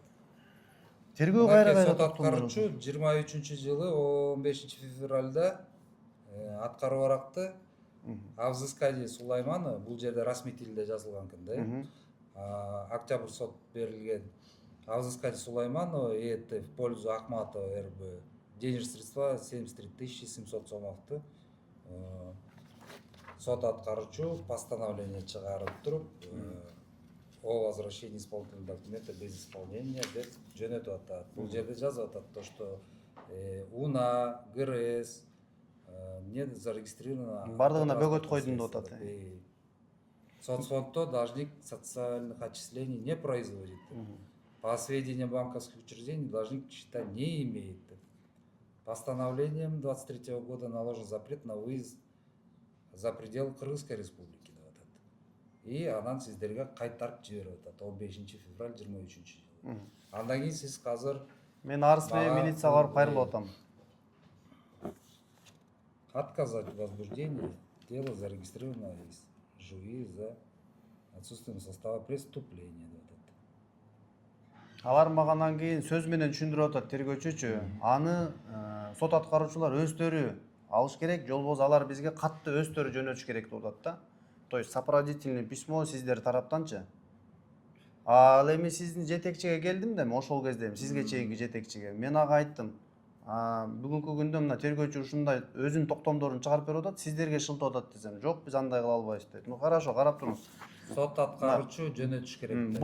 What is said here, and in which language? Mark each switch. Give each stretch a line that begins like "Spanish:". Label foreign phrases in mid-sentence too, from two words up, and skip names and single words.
Kyrgyz: Тергөө кайра Сот токтом берип аткаруучу атат. 23-жылы 15-февралда аткаруу баракты Авзыскади Сулайманова, бул жерде расмий тилде жазылган экен да. Октябрь сот берилген. Авзыскади Сулайманова ЕТ
Russian: в пользу
Kyrgyz: Ахматова РБ.
Russian: Денежные средства 73 700 сомовду.
Kyrgyz: Сот аткаруучу постановление чыгарып туруп,
Russian: о возвращении исполнительного документа без исполнения
Kyrgyz: деп жөнөтүп атат. Бул жерде жазып атат
Russian: то, что УНА, ГРС не зарегистрировано.
Kyrgyz: Бардыгына бөгөт койдум деп атат.
Russian: Соцфондто должник социальных отчислений не производит. По сведениям банковских учреждений должник счета не имеет. Постановлением 23 года наложен запрет на выезд за пределы Кыргызской республики.
Kyrgyz: И анан сиздерге кайтарып жиберип атат 15 февраль 23-жылы. Андан кийин сиз азыр Мен арыз менен милицияга барып кайрылып атам.
Russian: Отказать в возбуждении дело зарегистрировано из ЖУИ за отсутствием состава преступления.
Kyrgyz: Алар магандан кийин сөз менен түшүндүрүп атат тергөөчүчү. Аны сот аткаруучулар өздөрү алыш керек, жолбосо алар бизге катты өздөрү жөнөтүш керек деп атат да.
Russian: То есть сопроводительный письмо
Kyrgyz: сиздер тараптанчы. Ал эми сиздин жетекчиге келдим да, ошол кезде сизге чейинки жетекчиге. Мен ага айттым. Бүгүнкү күндө мына тергөөчү ушундай өзүнүн токтомдорун чыгарып берип атат, сиздерге шылтап атат десем, жок биз андай кыла албайбыз деп.
Russian: Ну хорошо,
Kyrgyz: карап туруңуз. Сот аткаруучу жөнөтүш керек.